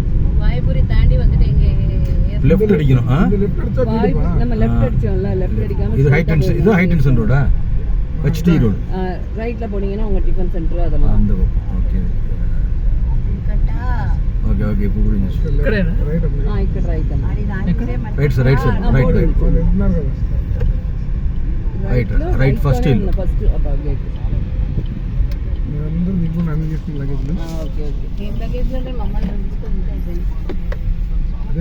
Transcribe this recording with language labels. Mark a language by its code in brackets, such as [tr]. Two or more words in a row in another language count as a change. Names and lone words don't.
[ta] வாய்ப்புரி தாண்டி வந்துட்டு இங்கே லெஃப்ட் அடிக்கணும். நம்ம லெஃப்ட் அடிச்சோம்ல, லெஃப்ட் அடிக்காம இது [en] high tension [ta] ரோடா? HT ரோடு. ரைட்ல போனீங்கன்னா உங்க [en] tiffin center [ta] அதெல்லாம் அந்த பக்கம். [en] okay okay [ta] இப்போ புரிஞ்சுச்சு. [te] ఇక్కడ రైట్ అన్న. [en] right sir right first hill. first abba gate. [te] మీరందరూ మీకు నన్ను చేసిన లగేజ్. [en] okay okay. [te] ఏం లగేజ్ అంటే మమ్మల్ని తీసుకొని అదే